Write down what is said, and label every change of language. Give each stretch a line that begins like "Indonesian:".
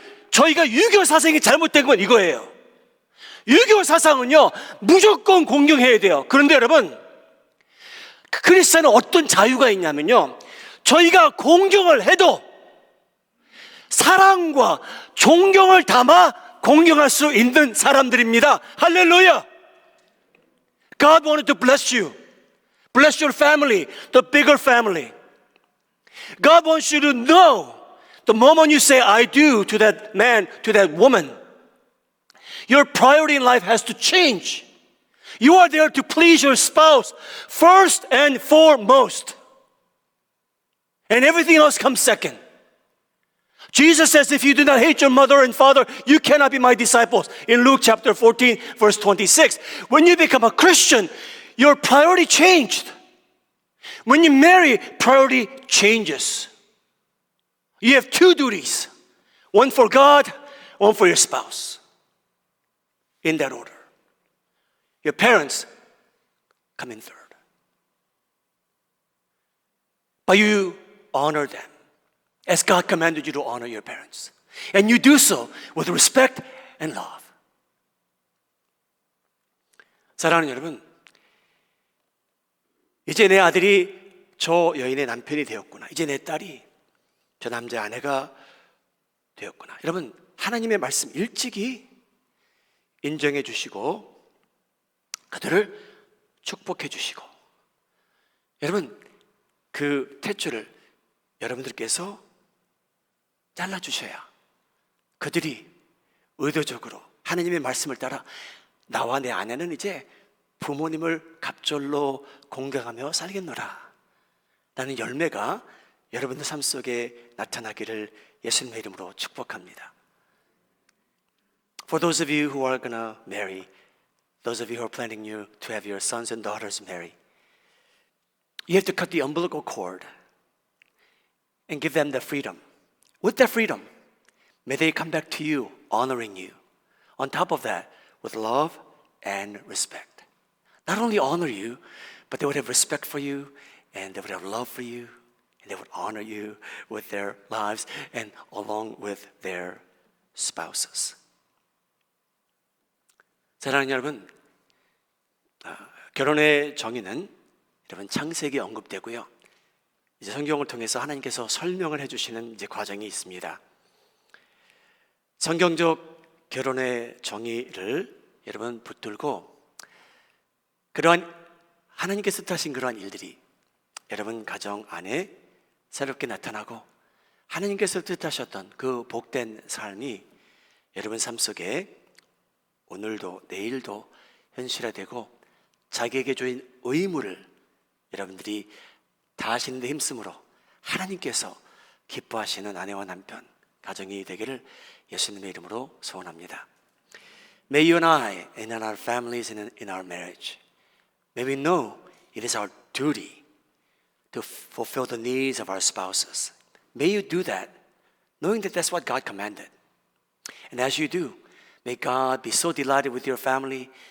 Korean: 저희가 유교 사상이 잘못된 건 이거예요. 유교 사상은요, 무조건 공경해야 돼요. 그런데 크리스천은 어떤 자유가 있냐면요, 저희가 공경을 해도 사랑과 존경을 담아 공경할 수 있는 사람들입니다.
English: 할렐루야! God wanted to bless you. Bless your family, the bigger family. God wants you to know the moment you say I do to that man, to that woman, your priority in life has to change. You are there to please your spouse first and foremost. And everything else comes second. Jesus says, if you do not hate your mother and father, you cannot be my disciples. In Luke chapter 14, verse 26. When you become a Christian, your priority changed. When you marry, priority changes. You have two duties. One for God, one for your spouse. In that order. Your parents come in third. But you honor them. as God commanded you to honor your parents. And you do so with respect and love.
Korean: 사랑하는 여러분, 이제 내 아들이 저 여인의 남편이 되었구나. 이제 내 딸이 저 남자의 아내가 되었구나. 여러분, 하나님의 말씀 일찍이 인정해 주시고 그들을 축복해 주시고, 여러분 그 탯줄을 여러분들께서 잘라 주셔야 그들이 의도적으로 하나님의 말씀을 따라 나와 내 아내는 이제 부모님을 갑절로 공경하며 살겠노라 라는 열매가 여러분들 삶 속에 나타나기를 예수님의 이름으로 축복합니다.
English: For those of you who are gonna marry, those of you who are planning to have your sons and daughters marry, you have to cut the umbilical cord and give them the freedom. With that freedom, may they come back to you, honoring you. On top of that, with love and respect. Not only honor you, but they would have respect for you, and they would have love for you, and they would honor you with their lives and along with their spouses.
Korean: 사랑하는 여러분, 결혼의 정의는 여러분 창세기에 언급되고요. 이제 성경을 통해서 하나님께서 설명을 해주시는 이제 과정이 있습니다. 성경적 결혼의 정의를 여러분 붙들고 그러한 하나님께서 뜻하신 그러한 일들이 여러분 가정 안에 새롭게 나타나고 하나님께서 뜻하셨던 그 복된 삶이 여러분 삶 속에 오늘도 내일도 현실화되고 자기에게 주인 의무를 여러분들이 다하시는 데 힘쓰므로 하나님께서 기뻐하시는 아내와 남편 가정이 되기를 예수님의 이름으로 소원합니다.
English: May you and I and in our families and in our marriage, may we know it is our duty to fulfill the needs of our spouses. May you do that knowing that that's what God commanded. And as you do, may God be so delighted with your family.